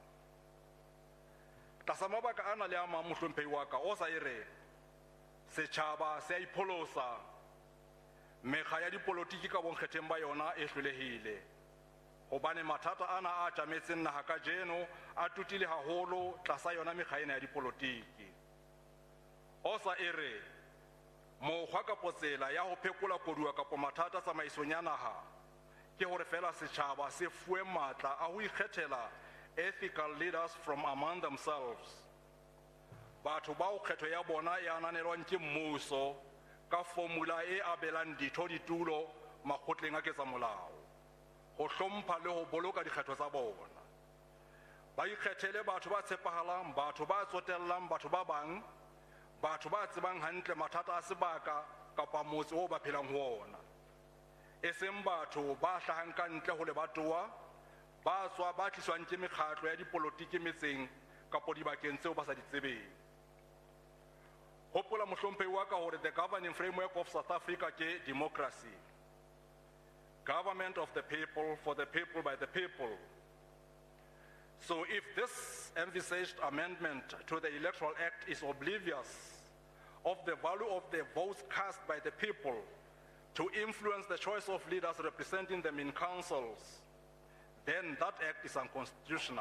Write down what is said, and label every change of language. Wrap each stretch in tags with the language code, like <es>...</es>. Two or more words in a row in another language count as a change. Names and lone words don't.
<st>Tlasa mabaka ana le a mang mohlomphehi wa ka o sa ere setjhaba se a ipholosa mekga ya dipolotiki ka bonkgetheng ba yona e hlolehile hobane mathata ana a tjametseng naha ka jeno a tutile haholo tlasa yona mekga ena ya dipolotiki. O sa ere mokgwa kapo tsela ya ho phekola koduwa kapo mathata tsamaisong ya naha ke hore fela setjhaba se fuwe matla a ho ikgethela</st> <en>ethical leaders from among themselves.</en> <st>Batho ba o kgetho ya bona e ananelwang ke mmuso ka formula e abelang ditho ditulo makgotleng a ketsa molao ho hlompha le ho boloka dikgetho tsa bona. ba ikgethele batho ba tshepahalang, batho ba tsotellang batho ba bang, batho ba tsebang hantle mathata a sebaka kapa motse o ba phelang ho ona, e seng batho ba hlahang ka ntle ho lebatowa, ba tswa ba tliswang ke mekgatlo ya dipolotiki metseng kapa dibakeng tseo ba sa di tsebeng. Hopola mohlomphehi wa ka hore</st> <en>the governing framework of South Africa ke democracy, government of the people, for the people, by the people. So if this envisaged amendment to the Electoral Act is oblivious of the value of the votes cast by the people to influence the choice of leaders representing them in councils, then that act is unconstitutional.</en>